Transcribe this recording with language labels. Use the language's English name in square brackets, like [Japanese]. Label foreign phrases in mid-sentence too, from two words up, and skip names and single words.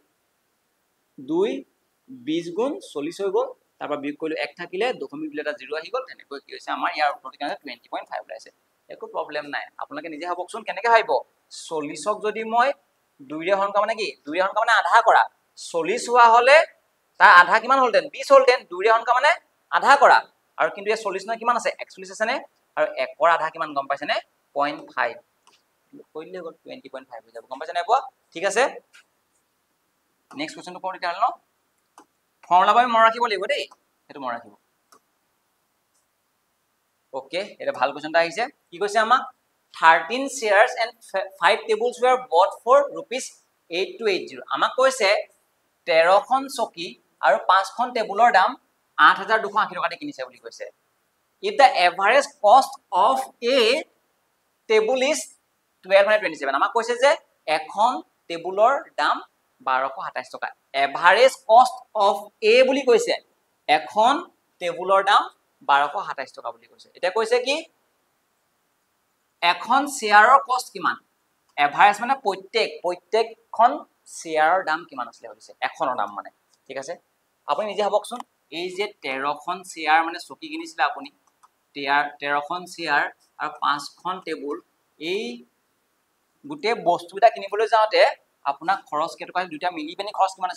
[Assamese] 2 20 গুণ 40 হৈ গল তাৰপৰা বিয়োগ কৰিলো 1 থাকিলে দশমিক দিলে এটা 0 আহি গল তেনেকৈ কি হৈছে আমাৰ ইয়াৰ উত্তৰটো কেনে 20.5 ওলাইছে একো প্ৰবলেম নাই আপোনালোকে নিজে ভাবকচোন কেনেকৈ ভাবিব 40ক যদি মই 2 ৰে হৰণ কৰা মানে কি 2 ৰে হৰণ কৰা মানে আধা কৰা 40 হোৱা হলে তাৰ আধা কিমান হলতেন 20 হলতেন 2 ৰে হৰণ কৰা মানে আধা কৰা আৰু কিন্তু এই 40 নহয় কিমান আছে 41 আছে নে আৰু 1 ৰ আধা কিমান গম পাইছে নে 0.5 কইলে গল 20.5 হৈ যাব গম পাইছে নাই পোৱা ঠিক আছে নেক্সট কোৱেশ্চনটো কোন এতিয়া হল ন ফৰ্মুলা বাই মন ৰাখিব লাগিব দেই এটো মন ৰাখিব ওকে এটা ভাল কোৱেশ্চন আহিছে কি কৈছে আমাক [English] 13 shares and 5 tables were bought for ₹8280 [Assamese] আমাক কৈছে 13খন চকী আৰু 5খন টেবুলৰ দাম 8280 টকাতে কিনিছে বুলি কৈছে [English] if the average cost of a table is 1227 [Assamese] আমাক কৈছে যে এখন টেবুলৰ দাম 1227 টকা [English] average cost of a [Assamese] বুলি কৈছে এখন টেবুলৰ দাম 1227 টকা বুলি কৈছে এটা কৈছে কি এখন শেয়াৰৰ কষ্ট কিমান এভাৰেজ মানে প্ৰত্যেকখন শেয়াৰৰ দাম কিমান আছিল হৈছে এখনৰ দাম মানে ঠিক আছে আপুনি নিজে ভাবকচোন এই যে 13খন শেয়াৰ মানে চকী কিনিছিল আপুনি 13খন শেয়াৰ আৰু 5খন টেবুল এই গুটে বস্তুটা কিনিবলৈ যাওতে আপোনাক খৰচ কেটকা দুটা মিলি পেনি খৰচ কিমান